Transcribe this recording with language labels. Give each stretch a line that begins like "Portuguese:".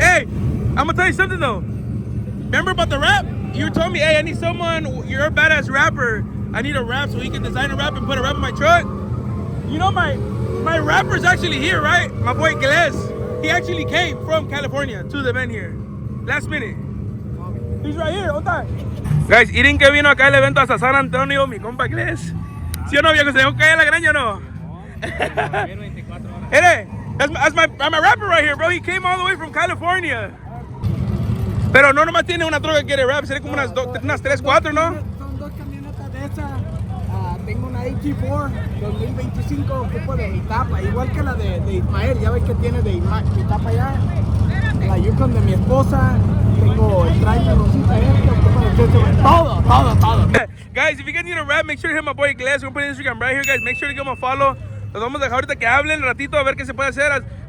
English: Hey, I'm gonna tell you something though. Remember about the rap? You told me, hey, I need someone. You're a badass rapper. I need a rap so he can design a rap and put a rap in my truck. You know my rapper's actually here, right? My boy Gles. He actually came from California to the event here. Last minute. He's right here, on time.
Spanish: Guys, miren que vino acá el evento hasta San Antonio, mi compa Gles. ¿Sí o no, viejo? ¿Se dejó caer la greña o no?
English: Hey, that's my rapper right here, bro. He came all the way from California.
Spanish: Pero no nomás tiene una troca que quiere rap, sería como unas 3, 4, ¿no? Son dos camionetas de esas. Tengo una AT4 2025 ocupo de mi tapa, igual que la de Ismael. Ya ves que tiene de mi tapa allá. La Yukon de mi esposa. Tengo el trailer rosita todo.
English: Guys, if you guys need a rap, make sure to hit my boy Gles. We're gonna put his Instagram right here, guys. Make sure to give him a follow.
Spanish: Los vamos a dejar ahorita que hablen un ratito a ver qué se puede hacer.